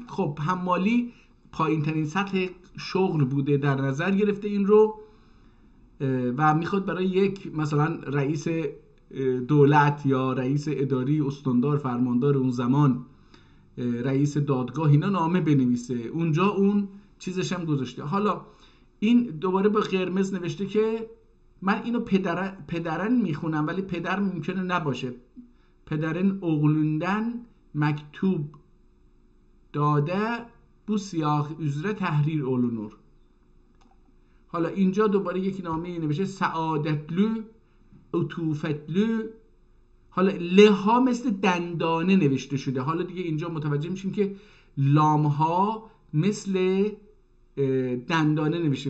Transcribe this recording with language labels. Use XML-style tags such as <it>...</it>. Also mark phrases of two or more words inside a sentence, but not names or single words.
<fa>خب حمالی پایین ترین سطح شغل بوده، در نظر گرفته این رو و میخواد برای یک مثلا رئیس دولت یا رئیس اداری، استاندار، فرماندار اون زمان، رئیس دادگاه، اینا نامه بنویسه. اونجا اون چیزش هم گذاشته. حالا این دوباره با قرمز نوشته که من اینو پدرن میخونم ولی پدر ممکنه نباشه.</fa> <ota>پدرن oğlundan مکتوب داده bu siyah üzere tahrir olunur.</ota> <fa>حالا اینجا دوباره یک نامه نوشته</fa> <ota>سعادتلو عطوفتلو.</ota> <fa>حالا لها مثل دندانه نوشته شده. حالا دیگه اینجا متوجه میشیم که لام ها مثل دندانه نوشته.</fa>